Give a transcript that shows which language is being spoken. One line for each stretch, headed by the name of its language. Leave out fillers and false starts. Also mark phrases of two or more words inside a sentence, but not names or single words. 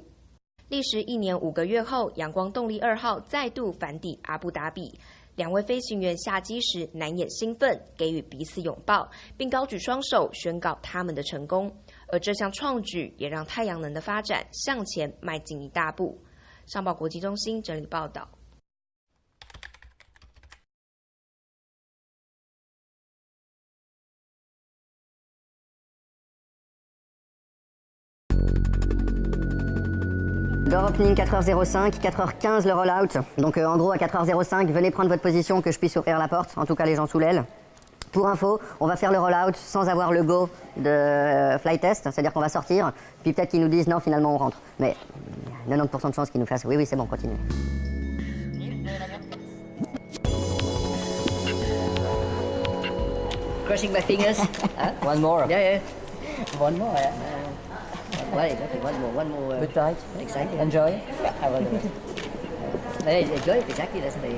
Chinese: 历时1年5个月后，阳光动力2号再度返抵阿布达比。两位飞行员下机时难掩兴奋，给予彼此拥抱，并高举双手宣告他们的成功。而这项创举也让太阳能的发展向前迈进一大步。上报国际中心整理报道。
French: D'Europe ligne 4h05, 4h15 le rollout. Donc en gros à 4h05, venez prendre votre position que je puisse ouvrir la porte, en tout cas les gens sous l'aile. Pour info, on va faire le rollout sans avoir le go de
English: flight test,
French: c'est-à-dire qu'on va sortir, puis peut-être qu'ils nous disent non finalement on rentre. Mais 90% de chances qu'ils nous fassent oui c'est bon, continuez.
English: Crushing my fingers. One more. Yeah. One more. Right, okay, one more. Good night. Exciting. Enjoy. I will do it. Enjoy it, exactly, that's the...